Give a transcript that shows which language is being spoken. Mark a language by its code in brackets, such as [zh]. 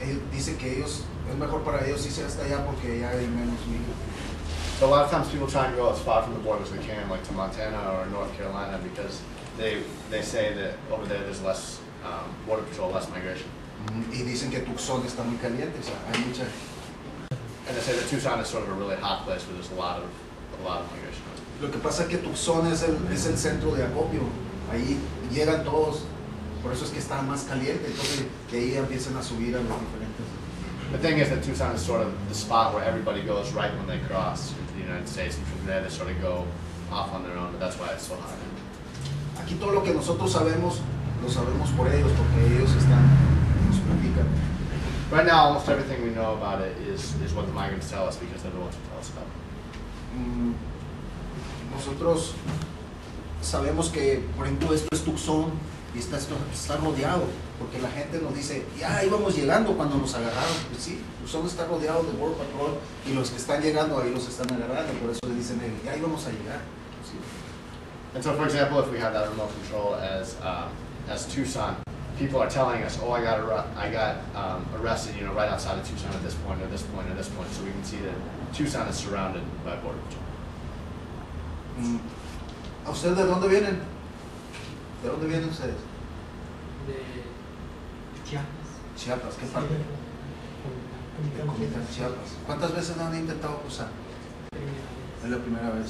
[es] Dice que es mejor para ellos irse hasta allá porque allá hay menos migrantes. [en] So a lot of times people try and go as far from the border as they can, like to Montana or North Carolina, because they say that over there there's less border patrol, less migration. [es] Y dicen que Tucson está muy caliente, o sea, hay mucha. [en] And they say that Tucson is sort of a really hot place where there's a lot of migration. [es] Lo que pasa es que Tucson es el centro de acopio, ahí llegan todos, por eso es que está más caliente, entonces de ahí empiezan a subir a los diferentes. [en] The thing is that Tucson is sort of the spot where everybody goes right when they cross into the United States, and from there they sort of go off on their own, but that's why it's so hot. [es] Aquí todo lo que nosotros sabemos, lo sabemos por ellos, porque ellos nos platican. [en] Right now, almost everything we know about it is what the migrants tell us because they're the ones who tell us about it. [es] Nosotros sabemos que, por ejemplo, esto es Tucson y está rodeado, porque la gente nos dice, ya íbamos llegando cuando nos agarraron. Pues sí, Tucson está rodeado de Border Patrol y los que están llegando ahí los están agarrando, por eso le dicen, ya íbamos a llegar. Sí. [en] And so, for example, if we have that remote control as Tucson, people are telling us, oh, I got arrested, right outside of Tucson at this point, or this point, or this point, so we can see that Tucson is surrounded by Border Patrol. [es] ¿A ustedes de dónde vienen? ¿De dónde vienen ustedes? De Chiapas. Chiapas, ¿qué parte? De Comitán, Chiapas. ¿Cuántas veces han intentado cruzar? Es la primera vez.